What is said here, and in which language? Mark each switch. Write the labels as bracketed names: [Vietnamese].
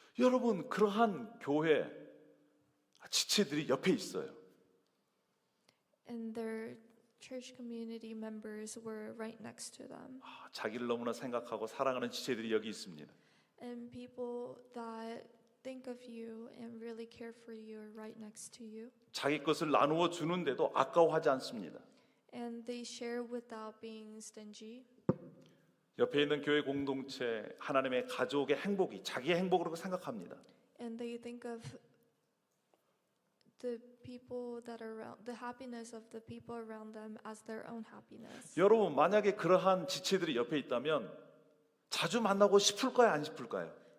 [Korean] 여러분 그러한 교회 지체들이 옆에 있어요. [English] And their church community members were right next to them. [Korean] 자기를 너무나 생각하고 사랑하는 지체들이 여기 있습니다. [English] And people that think of you and really care for you are right next to you. [Korean] 자기 것을 나누어 주는데도 아까워하지 않습니다. [English] And they share without being stingy. [Korean] 옆에 있는 교회 공동체, 하나님의 가족의 행복이 자기의 행복으로 생각합니다. [English] And they think of the people that are around, the happiness of the people around them as their own happiness. [Korean] 여러분 만약에 그러한 지체들이 옆에 있다면 자주 만나고 싶을까요, 안 싶을까요?